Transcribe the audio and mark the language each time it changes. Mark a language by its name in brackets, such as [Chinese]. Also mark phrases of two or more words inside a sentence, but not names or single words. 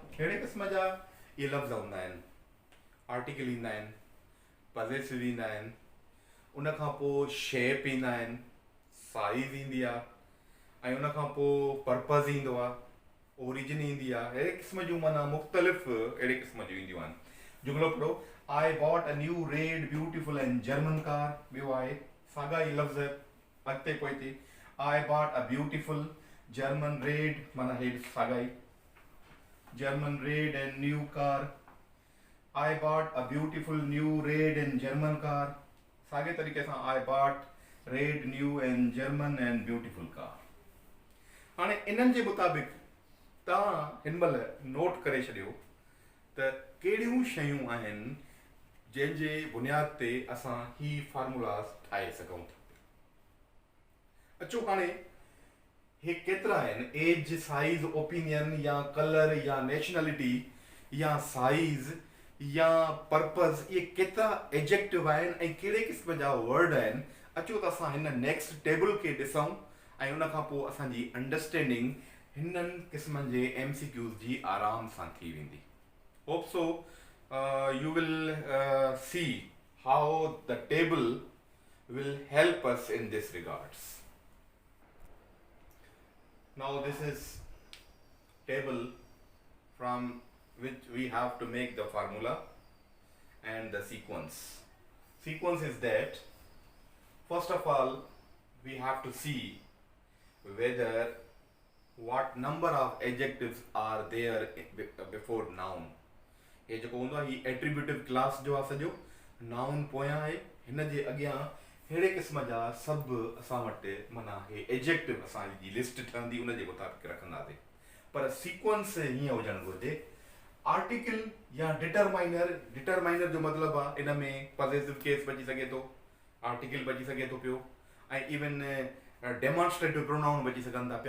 [Sindhi] कहिड़े क़िस्म जा इहे लफ़्ज़ हूंदा आहिनि, आर्टिकल ईंदा आहिनि, पॉसेसिव ईंदा आहिनि, उन खां पोइ शेप ईंदा आहिनि, साइज़ ईंदी आहे, ऐं उन खां पोइ पर्पज़ ईंदो आहे, ओरिजिन ईंदी आहे। अहिड़े क़िस्म जूं माना मुख़्तलिफ़ अहिड़े क़िस्म जूं ईंदियूं आहिनि। जुमिलो पढ़ो, [English] I bought a new red beautiful and German car. [Sindhi] ॿियो आहे साॻा ई लफ़्ज़ अॻिते पोइ थी, [English] I bought a beautiful German red, [Sindhi] माना हेठि साॻा ई, [English] German red and new car. I bought a beautiful new red and German car. [Sindhi] साॻे तरीक़े सां [English] I bought red new and German and beautiful car. [Sindhi] हाणे इन्हनि जे मुताबिक़ तव्हां हिन महिल नोट करे छॾियो त कहिड़ियूं शयूं आहिनि जंहिंजे बुनियाद ते असां ही फार्मूलास ठाहे सघूं था। अचो हाणे हे केतिरा आहिनि, [English] Age, size, opinion, or colour, or nationality, or size, or purpose, [Sindhi] इहे केतिरा एडजेक्टिव आहिनि ऐं कहिड़े क़िस्म जा वर्ड आहिनि। अचो त असां हिन [English] next table [Sindhi] खे ॾिसूं ऐं उन खां पोइ असांजी अंडरस्टैंडिंग हिननि क़िस्मनि जे MCQs जी आराम सां थी वेंदी। [English] hope so you will see how the table will help us in this regards. Now this is table from which we have to make the formula and the sequence. Sequence is that first of all we have to see whether what number of adjectives are there before noun. [Sindhi] हे जेको हूंदो आहे, ही [English] attributive class [Sindhi] जो आहे, सॼो नाउन पोयां आहे, हिन जे अॻियां अहिड़े क़िस्म जा सभु असां वटि माना हे एडजेक्टिव असांजी लिस्ट ठहंदी, उन जे मुताबिक़ रखंदासीं। पर सीक्वेंस हीअं हुजणु घुरिजे, आर्टिकल या डिटरमाइनर जो मतिलबु आहे इन में [English] possessive case [Sindhi] बची सघे थो, आर्टिकल बची सघे थो पियो, ऐं [English] even demonstrative pronoun [Sindhi] बची सघनि था पिया।